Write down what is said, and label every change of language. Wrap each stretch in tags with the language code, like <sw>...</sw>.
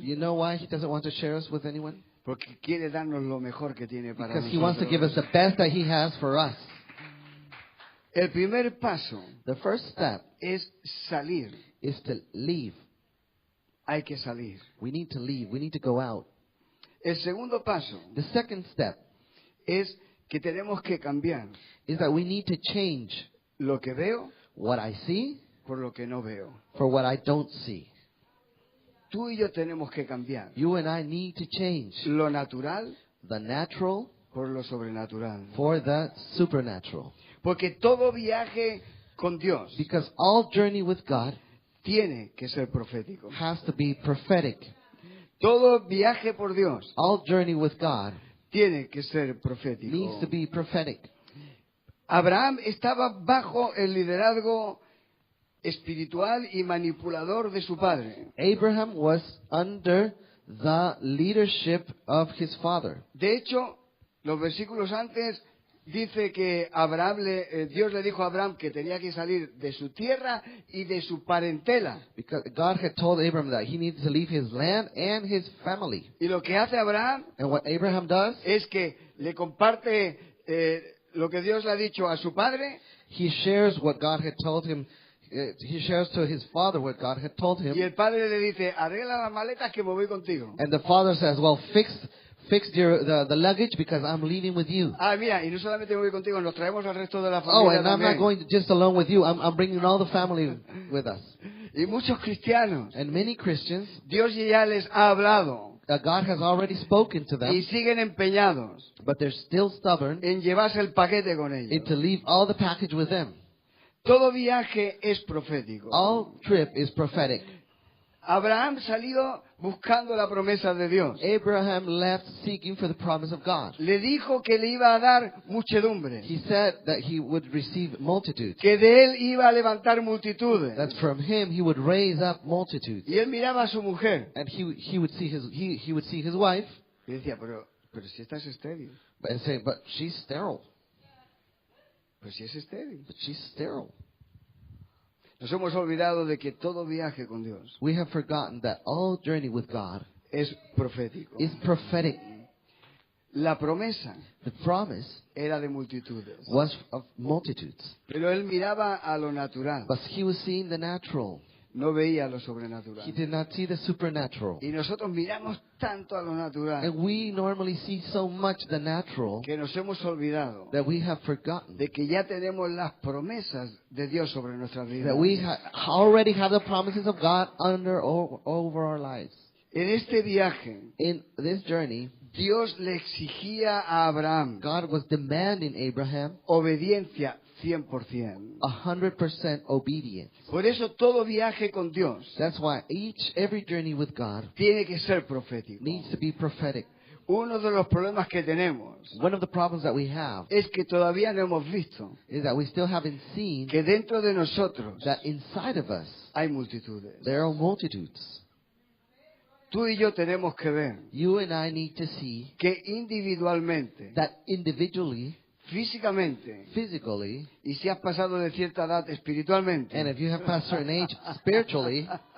<en>You know why He doesn't want to share us with anyone?</en> <es>Porque quiere darnos lo mejor que tiene para</es> <en>Because He wants to give us</en> <es>nosotros.</es> <en>the best that He has for us.</en> <es>El primer paso</es> <en>The first step</en> <es>es salir.</es> <en>is to leave.</en> <es>Hay que salir.</es> <en>We need to leave. We need to go out.</en> <es>El segundo paso</es> <en>The second step</en> <es>es que tenemos que cambiar</es> <en>is that we need to change</en> <es>lo que veo</es> <en>what I see</en> <es>por lo que no veo.</es> <en>for what I don't see.</en> <es>Tú y yo tenemos que cambiar</es> <en>You and I need to change</en> <es>lo natural</es> <en>the natural</en> <es>por lo sobrenatural.</es> <en>for the supernatural.</en> <es>Porque todo viaje con Dios</es> <en>Because all journey with God</en> <es>tiene que ser profético.</es> <en>has to be prophetic.</en> <es>Todo viaje por Dios</es> <en>All journey with God</en> <es>tiene que ser profético.</es> <en>needs to be prophetic.</en> <es>Abraham estaba bajo el liderazgo espiritual y manipulador de su padre.</es> <en>Abraham was under the leadership of his father.</en> <es>De hecho, los versículos antes dice que Dios le dijo a Abraham que tenía que salir de su tierra y de su parentela.</es> <en>Because God had told Abraham that he needed to leave his land and his family.</en> <es>Y lo que hace Abraham</es> <en>And what Abraham does,</en> <es>es que le comparte lo que Dios le ha dicho a su padre</es> <en>he shares what God had told him. He shares to his father what God had told</en> <es>y</es> <en>him.</en> <es>el padre le dice, arregla las maletas que me voy contigo.</es> <en>And the father says, well, fix the luggage because I'm leaving with you.</en> <es>Ah, mira, y no solamente me voy contigo, nos traemos al resto de la</es> <en>Oh,</en> <es>familia</es> <en>and I'm not</en> <es>también.</es> <en>going just alone with you. I'm bringing all the family with us.</en> <es>Y muchos cristianos,</es> <en>And many Christians,</en> <es>Dios ya les ha hablado</es> <en>God has already spoken to</en> <es>y</es> <en>them,</en> <es>siguen empeñados</es> <en>but they're still stubborn</en> <es>en llevarse el paquete con</es> <en>and</en> <es>ellos.</es> <en>to leave all the package with them.</en> <es>Todo viaje es profético.</es> <en>All trip is prophetic.</en> <es>Abraham salió buscando la promesa de Dios.</es> <en>Abraham left seeking for the promise of God.</en> <es>Le dijo que le iba a dar muchedumbre,</es> <en>He said that he would receive multitudes.</en> <es>que de él iba a levantar multitudes.</es> <en>That from him he would raise up multitudes.</en> <es>Y él miraba a su mujer</es> <en>And he would see his wife</en> <es>y decía, pero si estás estéril,</es> <en>and say, but she's sterile.</en> <es>pues si es estéril.</es> <en>But she's sterile.</en> <es>Nos hemos olvidado de que todo viaje con Dios</es> <en>We have forgotten that all journey with God</en> <es>es profético.</es> <en>is prophetic.</en> <es>La promesa</es> <en>The promise</en> <es>era de multitudes,</es> <en>was of multitudes.</en> <es>pero él miraba a lo natural,</es> <en>But he was seeing the natural.</en> <es>no veía lo</es> <en>He</en> <es>sobrenatural.</es> <en>did not see the supernatural.</en> <es>Y nosotros miramos tanto a lo natural</es> <en>And we normally see so much the natural</en> <es>que nos hemos olvidado</es> <en>that we have forgotten</en> <es>de que ya tenemos las promesas de Dios sobre nuestras vidas.</es> <en>that we already have the promises of God over our lives.</en> <es>En este viaje,</es> <en>In this journey,</en> <es>Dios le exigía a Abraham</es> <en>God was demanding Abraham</en> <es>obediencia 100%.</es> <en>100% obedience.</en> <es>Por eso todo viaje con Dios</es> <en>That's why every journey with God</en> <es>tiene que ser profético.</es> <en>needs to be prophetic.</en> <es>Uno de los problemas que tenemos</es> <en>One of the problems that we have</en> <es>es que todavía no hemos visto</es> <en>is that we still haven't seen</en> <es>que dentro de nosotros</es> <en>that inside of us</en> <es>hay multitudes.</es> <en>there are multitudes.</en> <es>Tú y yo tenemos que ver</es> <en>You and I need to see</en> <es>que individualmente,</es> <en>that individually,</en> <es>físicamente,</es> <en>physically,</en> <es>y si has pasado de cierta edad espiritualmente,</es> <en>and if you have passed a certain age spiritually,</en>